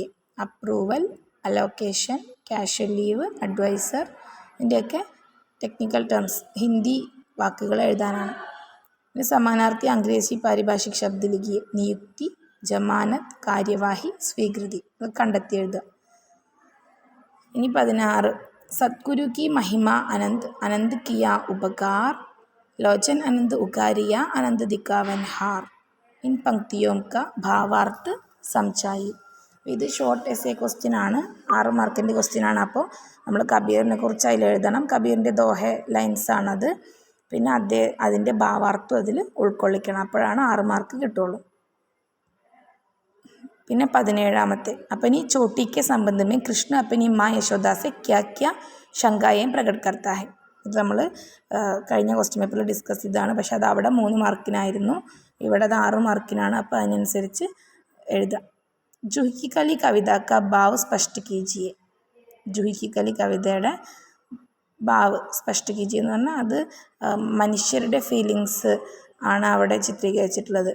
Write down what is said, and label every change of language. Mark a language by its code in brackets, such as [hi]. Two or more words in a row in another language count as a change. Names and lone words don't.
[ml] അപ്രൂവൽ, അലോക്കേഷൻ, [en] casual leave, [ml] അഡ്വൈസർ, ഇതിൻ്റെയൊക്കെ [en] technical terms [ml] ഹിന്ദി വാക്കുകൾ എഴുതാനാണ്. [hi] ഇനി समानार्थी अंग्रेज़ी पारिभाषिक शब्द लिखिए. നിയുക്തി, ജമാനത്ത്, കാര്യവാഹി, സ്വീകൃതി. [ml] അത് കണ്ടെത്തി എഴുതുക. ഇനി 16, [hi] सतगुरु की महिमा अनंत, अनंत किया उपकार, लोचन अनंत उकारिया, अनंत दिखावन हार. इन पंक्तियों का भावार्थ समझाइए. [ml] ഇത് [en] short essay question [ml] ആണ്. 6 മാർക്കിൻ്റെ ക്വസ്റ്റ്യൻ ആണ്. അപ്പോൾ നമ്മൾ കബീറിനെ കുറിച്ച് അതിൽ എഴുതണം. കബീറിൻ്റെ ദോഹ ലൈൻസാണത്. പിന്നെ അതിൻ്റെ ഭാവാർത്ഥം അതിൽ ഉൾക്കൊള്ളിക്കണം. അപ്പോഴാണ് 6 മാർക്ക് കിട്ടുള്ളൂ. പിന്നെ 17-ാമത്തെ [hi] अपनी चोटी के संबंध में कृष्ण अपनी माँ यशोदा से क्या क्या शंकाएं प्रकट करता है. [ml] ഇത് നമ്മൾ കഴിഞ്ഞ ക്വസ്റ്റ്യൻ പേപ്പറിൽ ഡിസ്കസ് ചെയ്തതാണ്. പക്ഷെ അത് അവിടെ 3 മാർക്കിനായിരുന്നു, ഇവിടെ അത് 6 മാർക്കിനാണ്. അപ്പോൾ അതിനനുസരിച്ച് എഴുതാം. [hi] जूही की कली कविता का भाव स्पष्ट कीजिए. [ml] ജൂഹി കി കലി കവിതയുടെ [hi] भाव स्पष्ट कीजिए [ml] എന്ന് പറഞ്ഞാൽ അത് മനുഷ്യരുടെ ഫീലിങ്സ് ആണ് അവിടെ ചിത്രീകരിച്ചിട്ടുള്ളത്.